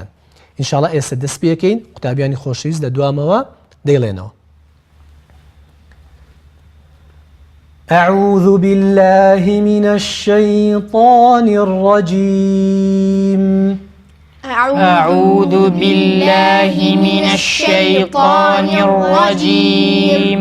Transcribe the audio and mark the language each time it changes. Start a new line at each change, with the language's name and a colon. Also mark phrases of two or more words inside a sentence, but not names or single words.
Central Kurdish: ئینشاڵڵا ئێستا دەست پێکەین قوتابیانی خۆشەویست لە دوامەوە دەیڵێنەوە.
Arabic: أعوذ بالله من الشيطان الرجيم أعوذ بالله من الشيطان الرجيم